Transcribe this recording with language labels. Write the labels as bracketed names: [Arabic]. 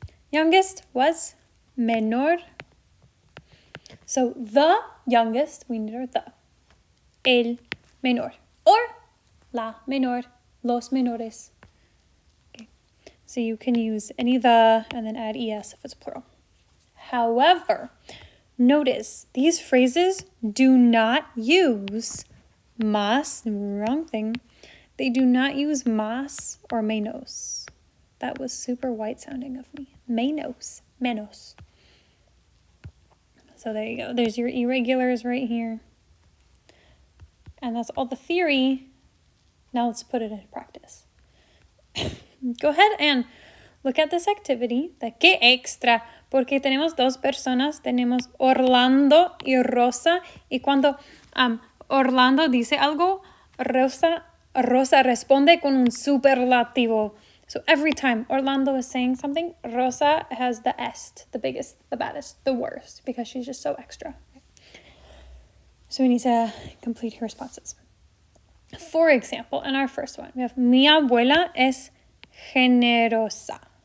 [English] Youngest was menor, so the youngest, we need our the, el menor, or la menor, los menores. Okay, so you can use any the and then add es if it's plural. However, notice these phrases do not use más, wrong thing. They do not use más or menos. That was super white sounding of me. Menos. So there you go. There's your irregulars right here. And that's all the theory. Now let's put it into practice. Go ahead and look at this activity. The que extra, [Spanish] porque tenemos 2 personas. Tenemos Orlando y Rosa. Y cuando Orlando dice algo, Rosa responde con un superlativo. [English] So every time Orlando is saying something, Rosa has the est, the biggest, the baddest, the worst, because she's just so extra. So we need to complete her responses. For example, in our first one, we have [Spanish] mi abuela es generosa.